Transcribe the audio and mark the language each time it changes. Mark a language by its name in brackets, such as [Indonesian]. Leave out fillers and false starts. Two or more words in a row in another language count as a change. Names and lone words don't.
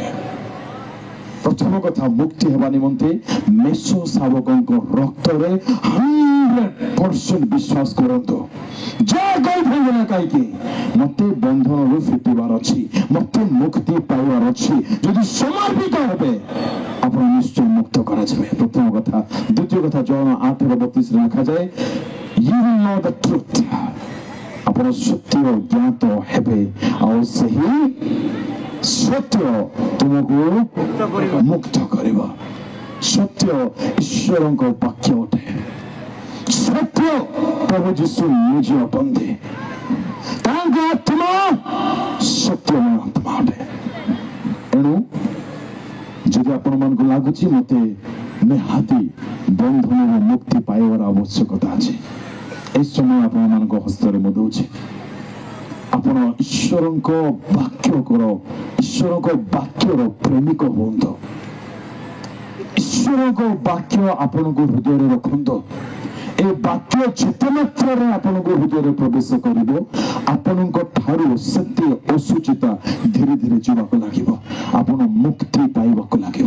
[Odia] ପ୍ରଥମ କଥା, ମୁକ୍ତି ହେବା ନିମନ୍ତେ ମେଷ ଶାବକଙ୍କ ରକ୍ତରେ 100% ବିଶ୍ୱାସ କରନ୍ତୁ। ଯାହା କହିଥାନ୍ତି ନା କାହିଁକି, ମତେ ବନ୍ଧନରୁ ଫିଟିବାର ଅଛି, ମତେ ମୁକ୍ତି ପାଇବାର ଅଛି। ଯଦି ସମର୍ପିତ ହେବେ, ଆପଣ ନିଶ୍ଚୟ ମୁକ୍ତ କରାଯିବେ। ପ୍ରଥମ କଥା। ଦ୍ୱିତୀୟ କଥା, ଜନ 8:32 ଲେଖାଯାଏ, [English] you will know the truth, [Odia] ଆପଣ ସତ୍ୟ ଜ୍ଞାତ ହେବେ, ଆଉ ସେହି ସତ୍ୟ ତୁମକୁ ମୁକ୍ତ କରିବ। ସତ୍ୟ ଈଶ୍ୱରଙ୍କ ବାକ୍ୟ ଅଟେ, ସତ୍ୟ ପ୍ରଭୁ ଯୀଶୁ ନିଜେ ଅଟନ୍ତି, ତାଙ୍କ ଆତ୍ମା ସତ୍ୟମୟ ଆତ୍ମା ଅଟେ। ଏଣୁ ଯଦି ଆପଣମାନଙ୍କୁ ଲାଗୁଛି ମତେ ନିହାତି ବନ୍ଧନରୁ ମୁକ୍ତି ପାଇବାର ଆବଶ୍ୟକତା ଅଛି, ଏଇ ସମୟ ଆପଣମାନଙ୍କ ହସ୍ତରେ ମୁଁ ଦଉଛି। ଆପଣ ଈଶ୍ୱରଙ୍କ ବାକ୍ୟର ପ୍ରେମିକ ହୁଅନ୍ତୁ। ଈଶ୍ୱରଙ୍କ ବାକ୍ୟ ଆପଣଙ୍କୁ ହୃଦୟରେ ରଖନ୍ତୁ। ଏ ବାକ୍ୟ ଯେତେ ମାତ୍ରାରେ ଆପଣଙ୍କ ହୃଦୟରେ ପ୍ରବେଶ କରିବ, ଆପଣଙ୍କ ଠାରୁ ସେତେ ଅସୁଚିତା ଧୀରେ ଧୀରେ ଯିବାକୁ ଲାଗିବ, ଆପଣ ମୁକ୍ତି ପାଇବାକୁ ଲାଗିବେ।